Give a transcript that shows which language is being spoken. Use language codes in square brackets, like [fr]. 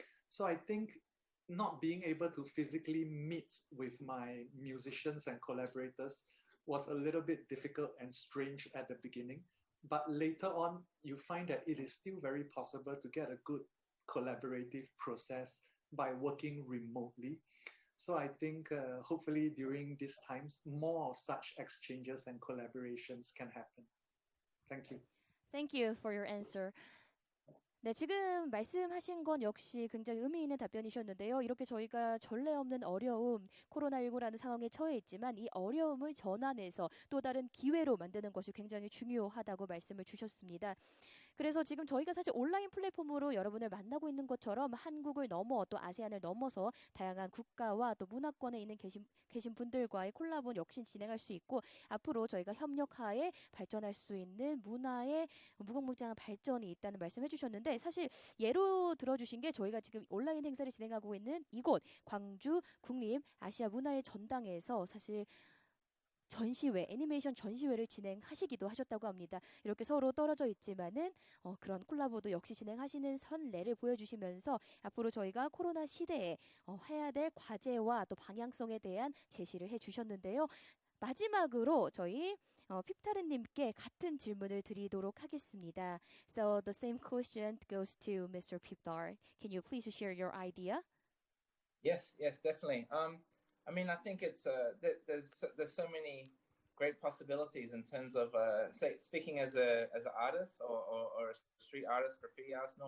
[en] So I think not being able to physically meet with my musicians and collaborators was a little bit difficult and strange at the beginning. But later on, you find that it is still very possible to get a good collaborative process by working remotely. So I think hopefully during these times, more of such exchanges and collaborations can happen. Thank you. Thank you for your answer. [ko] 네, 지금 말씀하신 건 역시 굉장히 의미 있는 답변이셨는데요. 이렇게 저희가 전례 없는 어려움, 코로나19라는 상황에 처해 있지만 이 어려움을 전환해서 또 다른 기회로 만드는 것이 굉장히 중요하다고 말씀을 주셨습니다. 그래서 지금 저희가 사실 온라인 플랫폼으로 여러분을 만나고 있는 것처럼 한국을 넘어 또 아세안을 넘어서 다양한 국가와 또 문화권에 있는 계신 분들과의 콜라보 역시 진행할 수 있고 앞으로 저희가 협력하에 발전할 수 있는 문화의 무궁무진한 발전이 있다는 말씀해 주셨는데 사실 예로 들어주신 게 저희가 지금 온라인 행사를 진행하고 있는 이곳 광주국립아시아문화전당에서 사실 전시회, 애니메이션 전시회를 진행하시기도 하셨다고 합니다. 이렇게 서로 떨어져 있지만은 그런 콜라보도 역시 진행하시는 선례를 보여주시면서 앞으로 저희가 코로나 시대에 해야 될 과제와 또 방향성에 대한 제시를 해주셨는데요. 마지막으로 저희 핍타르님께 같은 질문을 드리도록 하겠습니다. [en] So the same question goes to Mr. Peap Tarr. Can you please share your idea? Yes, definitely. I mean, I think it's there's so many great possibilities in terms of say speaking as an artist or a street artist, graffiti artist.